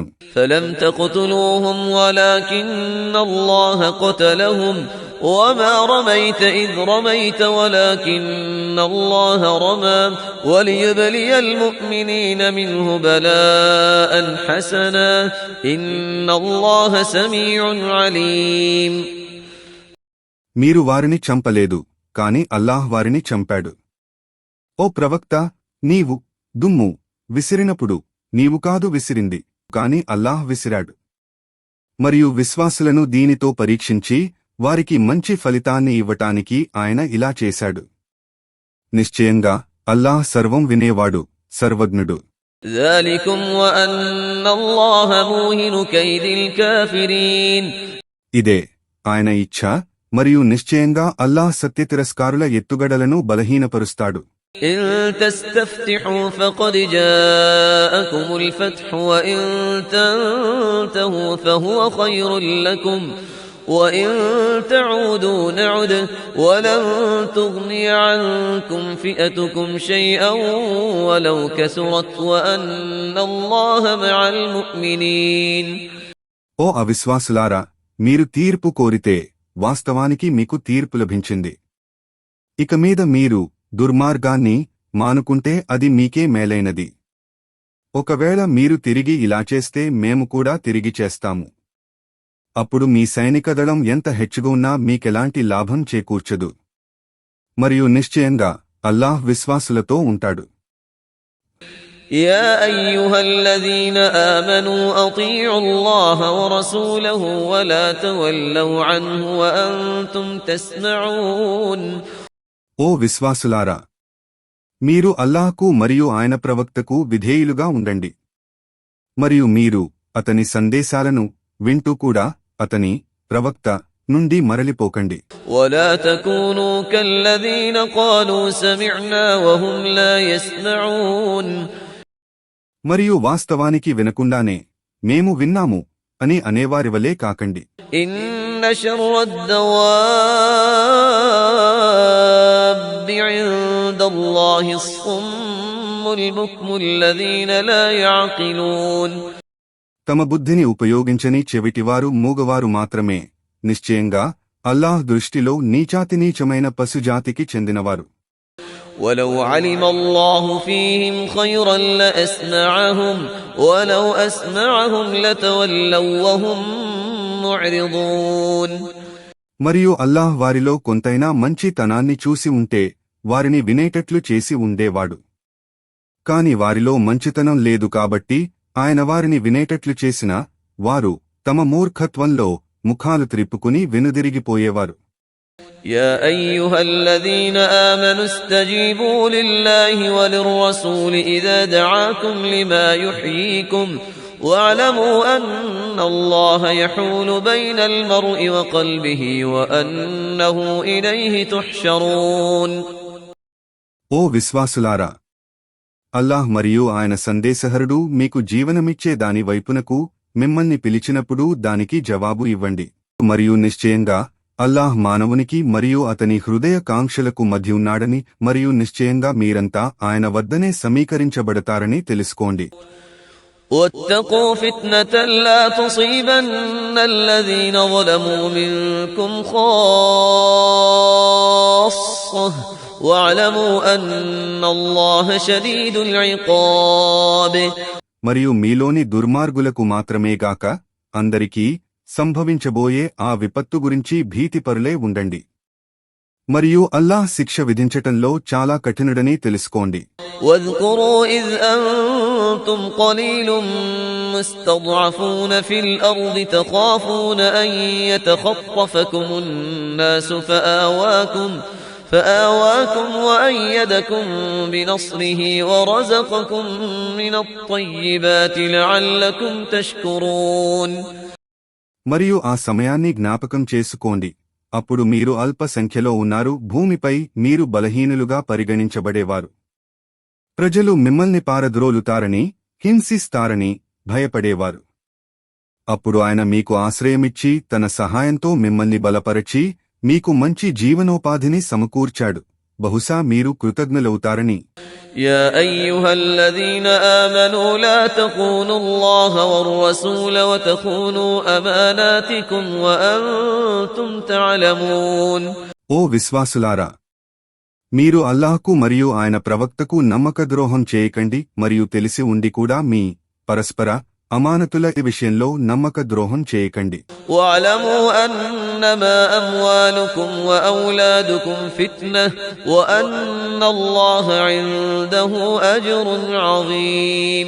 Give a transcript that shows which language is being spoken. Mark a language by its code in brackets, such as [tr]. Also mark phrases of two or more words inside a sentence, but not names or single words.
[ar] فلم تقتلوهم ولكن الله قتلهم وما رميت إذ رميت ولكن الله رمى وليبلي المؤمنين منه بلاء حسنا إن الله سميع عليم. [te] మీరు వారిని చంపలేదు, కాని అల్లాహ్ వారిని చంపాడు. ఓ ప్రవక్త, నీవు దుమ్ము విసిరినప్పుడు నీవు కాదు విసిరింది, కాని అల్లాహ్ విసిరాడు. మరియు విశ్వాసులను దీనితో పరీక్షించి వారికి మంచి ఫలితాన్ని ఇవ్వటానికి ఆయన ఇలా చేశాడు. నిశ్చయంగా అల్లాహ్ సర్వం వినేవాడు, సర్వజ్ఞుడు. [ar] ذلكم وأن الله موهن كيد الكافرين. [te] ఇదే ఆయన ఇచ్ఛ మరియు నిశ్చయంగా అల్లాహ్ సత్యతిరస్కారుల ఎత్తుగడలను బలహీనపరుస్తాడు. [ar] إن تستفتحوا فقد جاءكم الفتح وإن تنتهوا فهو خير لكم وإن تعودوا نعد ولن تغني عنكم فئتكم شيئا ولو كثرت وأن الله مع المؤمنين. [te] ఓ అవిశ్వాసులారా, మీరు తీర్పు కోరితే వాస్తవానికి మీకు తీర్పు లభించింది. ఇక మీద మీరు దుర్మార్గాన్ని మానుకుంటే అది మీకే మేలైనది. ఒకవేళ మీరు తిరిగి ఇలా చేస్తే మేము కూడా తిరిగి చేస్తాము. అప్పుడు మీ సైనికదళం ఎంత హెచ్చుగా ఉన్నా మీకెలాంటి లాభం చేకూర్చదు. మరియు నిశ్చయంగా అల్లాహ్ విశ్వాసులతో ఉంటాడు. [ar] يا أيها الذين آمنوا أطيعوا الله ورسوله ولا تولوا عنه وأنتم تسمعون. [te] ఓ విశ్వాసులారా, మీరు అల్లాహ్కు మరియు ఆయన ప్రవక్తకు విధేయులుగా ఉండండి. మరియు మీరు అతని సందేశాలను వింటూ కూడా అతని ప్రవక్త నుండి మరలిపోకండి. [ar] ولا تكونوا كالذين قالوا سمعنا وهم لا يسمعون. [te] మరియు వాస్తవానికి వినకుండానే మేము విన్నాము అని అనేవారివలే కాకండి. [ar] إن شر الدواب عند الله الصم البكم الذين لا يعقلون. [te] తమ బుద్ధిని ఉపయోగించని చెవిటివారు మూగవారు మాత్రమే నిశ్చయంగా అల్లాహ్ దృష్టిలో నీచాతినీచమైన పశుజాతికి చెందినవారు. [ar] ولو علم الله فيهم خيرا لأسمعهم ولو أسمعهم لتولوا وهم معرضون. [te] మరియు అల్లాహ్ వారిలో కొంతైనా మంచితనాన్ని చూసి ఉంటే వారిని వినేటట్లు చేసి ఉండేవాడు. కాని వారిలో మంచితనం లేదు కాబట్టి ఆయన వారిని వినేటట్లు చేసినా వారు తమ మూర్ఖత్వంలో ముఖాలు త్రిప్పుకుని వెనుదిరిగిపోయేవారు. [ar] يا أيها الذين آمنوا استجيبوا لله وللرسول إذا دعاكم لما يحييكم واعلموا أن الله يحول بين المرء وقلبه وأنه إليه تحشرون. [te] ఓ విశ్వాసులారా, అల్లాహ్ మరియు ఆయన సందేశహరుడు మీకు జీవనమిచ్చే దాని వైపునకు మిమ్మల్ని పిలిచినప్పుడు దానికి జవాబు ఇవ్వండి. మరియు నిశ్చయంగా అల్లాహ్ మానవునికి మరియు అతని హృదయ కాంక్షలకు మధ్య ఉన్నాడని మరియు నిశ్చయంగా మీరంతా ఆయన వద్దనే సమీకరించబడతారని తెలుసుకోండి. [ar] واتقوا فتنة لا تصيبن الذين ظلموا منكم خاصة واعلموا أن الله شديد العقاب. [te] మరియు మీలోని దుర్మార్గులకు మాత్రమేగాక అందరికీ సంభవించబోయే ఆ విపత్తు గురించి భీతిపరులై ఉండండి. మరియు అల్లాహ్ శిక్ష విధించటంలో చాలా కఠినుడని తెలుసుకోండి. [ar] واذكروا إذ أنتم قليل مستضعفون في الأرض تخافون أن يتخطفكم الناس فآواكم وأيدكم بنصره ورزقكم من الطيبات لعلكم تشكرون. [te] మరియు ఆ సమయాన్ని జ్ఞాపకం చేసుకోండి. అప్పుడు మీరు అల్ప సంఖ్యలో ఉన్నారు, భూమిపై మీరు బలహీనులుగా పరిగణించబడేవారు. ప్రజలు మిమ్మల్ని పారద్రోలుతారని హింసిస్తారని భయపడేవారు. అప్పుడు ఆయన మీకు ఆశ్రయమిచ్చి తన సహాయంతో మిమ్మల్ని బలపరచి మీకు మంచి జీవనోపాధిని సమకూర్చాడు. బహుశా మీరు కృతజ్ఞులవుతారని. [ar] يا أيها الذين آمنوا لا تخونوا الله والرسول وتخونوا أماناتكم وأنتم تعلمون. [te] ఓ విశ్వాసులారా, మీరు అల్లాహ్కు మరియు ఆయన ప్రవక్తకు నమ్మకద్రోహం చేయకండి మరియు తెలిసి ఉండి కూడా మీ పరస్పర అమానతుల విషయంలో నమ్మకద్రోహం చేయకండి. [ar] واعلموا أنما أموالكم وأولادكم فتنة وأن الله عنده أجر عظيم.